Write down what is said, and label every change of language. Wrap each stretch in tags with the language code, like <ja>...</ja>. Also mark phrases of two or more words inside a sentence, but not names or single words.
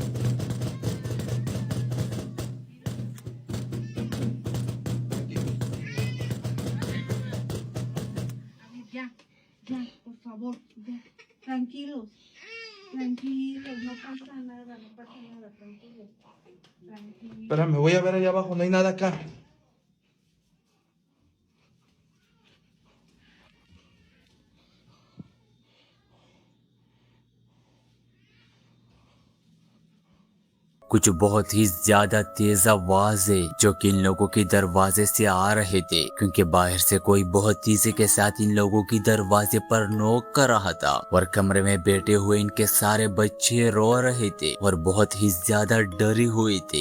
<es>Ya, por favor, ya. Tranquilos, no pasa nada, tranquilos. Espérame, voy a ver allá abajo, no hay nada acá.</es> <ur>کچھ بہت ہی زیادہ تیز آوازیں جو کہ ان لوگوں کے دروازے سے آ رہے تھے کیونکہ باہر سے کوئی بہت تیزی کے ساتھ ان لوگوں کی دروازے پر نوک کر رہا تھا اور کمرے میں بیٹھے ہوئے ان کے سارے بچے رو رہے تھے اور بہت ہی زیادہ ڈری ہوئی تھی۔</ur>